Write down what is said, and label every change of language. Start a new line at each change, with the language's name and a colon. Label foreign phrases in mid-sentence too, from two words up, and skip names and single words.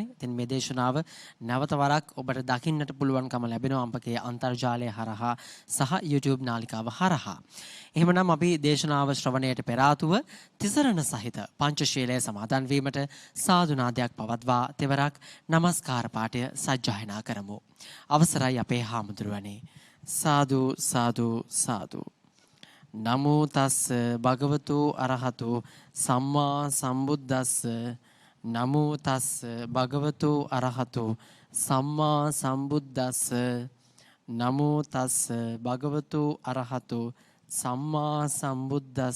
Sinhala: ඉතින් මේ දේශනාව නැවත වරක් ඔබට දකින්නට පුළුවන්කම ලැබෙනවා අම්පකේ අන්තර්ජාලය හරහා සහ YouTube නාලිකාව හරහා. එහෙමනම් අපි දේශනාව ශ්‍රවණයට පෙර ආතුව තිසරණ සහිත පංචශීලයේ සමාදන් වීමට සාදු නාදයක් පවත්වා තෙවරක් নমස්කාර පාඨය සජ්ජායනා කරමු. අවසරයි අපේ හාමුදුරුවනේ. සාදු සාදු සාදු.
Pali: නමෝ තස්ස භගවතු අරහතු සම්මා සම්බුද්දස්ස. නමෝ තස්ස භගවතු අරහතු සම්මා සම්බුද්දස්ස. නමෝ තස්ස භගවතු අරහතු සම්මා සම්බුද්දස්ස.